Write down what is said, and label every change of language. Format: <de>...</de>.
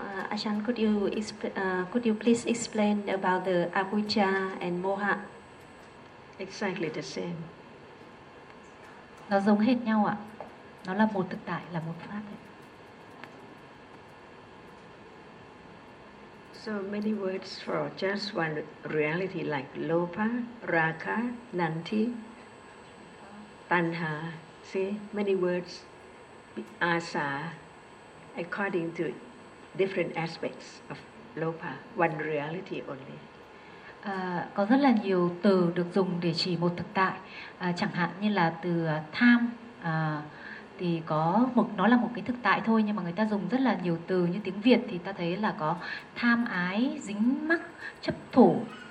<en>Ashan, could you please explain about the avijja and moha? Exactly the same.</en> <vi>Nó giống hết nhau ạ. Nó là một thực tại, là một pháp.</vi> <en>So many words for just one reality like lopa, raka, nanti, tanha. See, many words, asa, according to different aspects of lopa, one reality only.</en> <vi>Có rất là nhiều từ được dùng để chỉ một thực tại. Chẳng hạn như là từ tham thì có một, nó là một cái thực tại thôi, nhưng mà người ta dùng rất là nhiều từ. Như tiếng Việt thì ta thấy là có tham ái, dính mắc, chấp thủ.</vi>